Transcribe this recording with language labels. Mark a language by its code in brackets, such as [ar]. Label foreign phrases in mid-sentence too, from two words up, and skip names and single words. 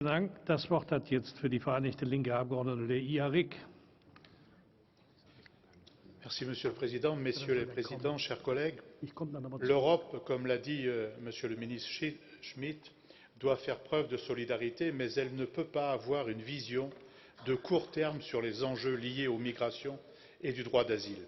[de] Dank. Das Wort hat jetzt für die Vereinigte Linke Abgeordnete Iarik. [fr] Merci, Monsieur le Président. Messieurs les Présidents, chers collègues, l'Europe, comme l'a dit Monsieur le ministre Schmidt, doit faire preuve de solidarité, mais elle ne peut pas avoir une vision de court terme sur les enjeux liés aux migrations et du droit d'asile.